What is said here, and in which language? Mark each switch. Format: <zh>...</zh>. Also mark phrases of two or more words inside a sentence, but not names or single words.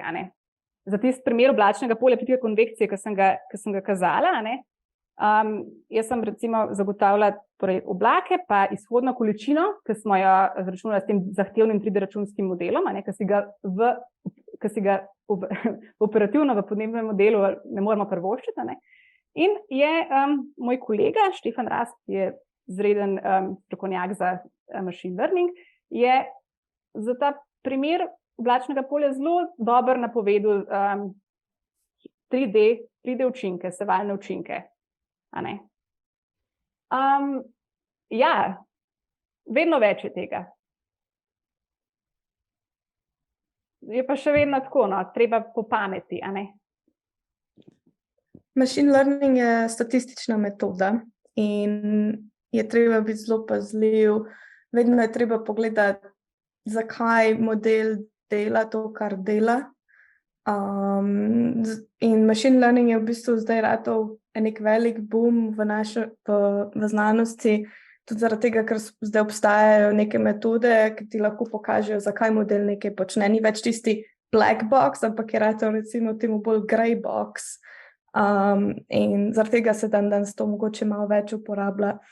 <sl>Za tisti primer oblačnega polja pritika konvekcije, ki sem ga kazala, jaz sem recimo zagotavljala oblake pa izhodno količino, ki smo jo zračunali s tem zahtevnim 3D računskim modelom, ki si ga operativno v podnebnem modelu ne moremo privoščiti. In je moj kolega Štefan Rast, ki je izreden strokovnjak za</sl> <en>machine learning,</en> <sl>je za ta primer oblačnega polja zelo dobro napovedal 3D učinke, sevalne učinke. Vedno več je tega. Je pa še vedno tako, treba po pameti.</sl> <en>Machine learning</en> <sl>je statistična metoda in je treba biti zelo pazljiv. Vedno je treba pogledati, zakaj model dela to, kar dela. In</sl> <en>machine learning</en> <sl>je v bistvu zdaj ratal nek velik boom v znanosti, tudi zaradi tega, ker zdaj obstajajo neke metode, ki ti lahko pokažejo, zakaj model nekaj počne. Ni več tisti</sl> <en>black box,</en> <sl>ampak je ratal recimo temu bolj</sl> <en>grey box.</en> <sl>In zaradi tega se danes to mogoče malo več uporablja.</sl>